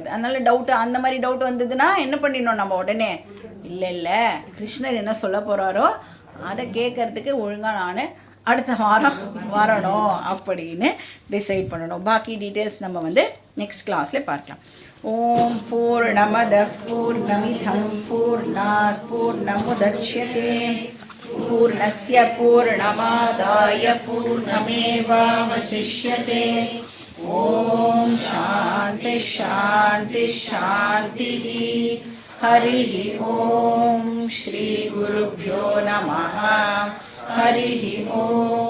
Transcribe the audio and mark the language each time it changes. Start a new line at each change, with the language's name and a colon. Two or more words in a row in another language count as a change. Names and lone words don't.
Tamil: அதனால் டவுட்டு, அந்த மாதிரி டவுட் வந்ததுன்னா என்ன பண்ணிடணும் நம்ம உடனே? இல்லை கிருஷ்ணர் என்ன சொல்ல போகிறாரோ அதை கேட்கறதுக்கு ஒழுங்காக நான் அடுத்த வாரம் வரணும் அப்படின்னு டிசைட் பண்ணணும். பாக்கி டீட்டெயில்ஸ் நம்ம வந்து
English: next class
Tamil: பார்க்கலாம்.
Sanskrit: ओम् पूर्णमदः पूर्णमिदं पूर्णात् पूर्णमुदच्यते पूर्णस्य पूर्णमादाय पूर्णमेवावशिष्यते. ओम् शान्ति शान्ति शान्ति. हरिः ओम् श्री गुरुभ्यो नमः. हरिः ओम्.